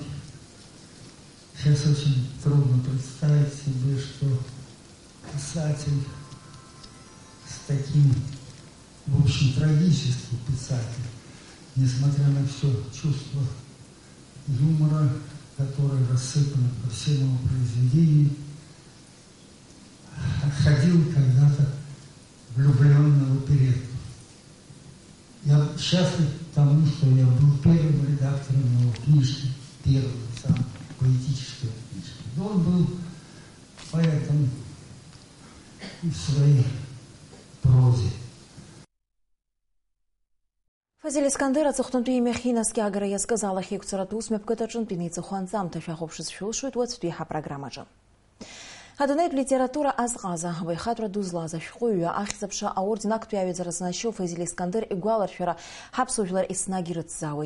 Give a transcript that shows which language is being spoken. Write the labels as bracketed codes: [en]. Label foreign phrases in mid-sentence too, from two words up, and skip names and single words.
[ru] Сейчас очень трудно представить себе, что писатель с таким, в общем, трагический писатель, несмотря на все чувство юмора, которое рассыпано по всем его произведениям, ходил когда-то влюбленно в оперетту. Я счастлив тому, что я был первым редактором его книжки, первым, самой поэтической книжки. Но он был поэтом и в своей прозе. [ab] Фазиль Искандер аҵыхәтәантәи имҩахьы инаскьагара иазкыз алахьеиқәҵаратә усмҩаԥгатә аҿынтә инеиҵыхәа анҵамҭа шәахәаԥшызшәылшоит уаҵәтәи ҳапрограммаҿы. Адунеитә литература азҟаза абаҩхатәра ду злаз ашәҟәыҩҩы ахьӡ-аԥша аорден актәи аҩаӡара знашьо Фазиль Искандер игәаларшәара ҳаԥсуа жәлар еснагь ирыцзаауеит.